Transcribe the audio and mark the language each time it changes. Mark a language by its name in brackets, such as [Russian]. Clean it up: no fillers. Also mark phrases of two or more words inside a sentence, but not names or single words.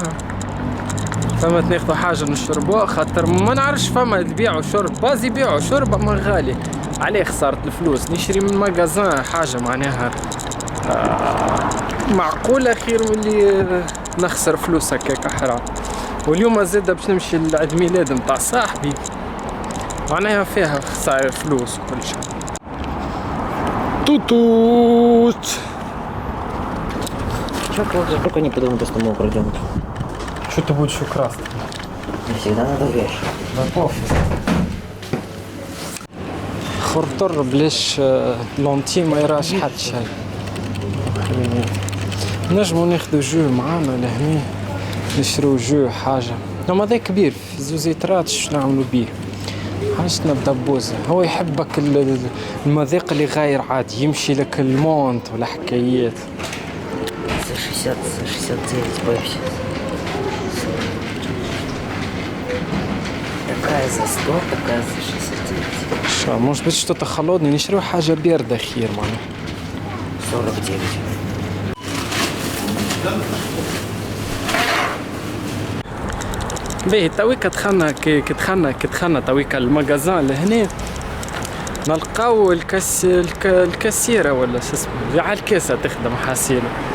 [Arabic] فما ناخذوا حاجة نشربوها خاطر ما نعرفش فما يبيعوا شرب، باز يبيعوا شرب اما غالي عليه، خسارة الفلوس. نشري من مغازان حاجة معناها معقولة خير من اللي نخسر فلوس هكاك حرام. واليوم زاده باش نمشي لعيد ميلاد متاع صاحبي، معناها فيها خسارة فلوس وكل شيء. [Russian] Тут. Только не подумал, что мы пройдем. Что ты будешь украсть? Не всегда надо вещь. Да пофиг. [Arabic] خرطر بلاش لونتي ما يراش حد شيء. نجمو ناخدو جو معانا لهنا، نشرو جو حاجة. اما ذا كبير في زوزيترات، شو نعملو بيه؟ حاجتنا بدبوزة. هو يحبك المذاق اللي غاير عادي، يمشي لك المونت ولا حكايات. [Russian] За 60, за 69 пепси. такая за 100, такая за 69. [Arabic] شو مش باش تتخلطني نشرو حاجة باردة خير معناها. 49. باهي تويكا دخلنا تويكا المغازان لهنا نلقاو الكاسيرة ولا شو اسمه اللي على الكاسة تخدم حاسيلة.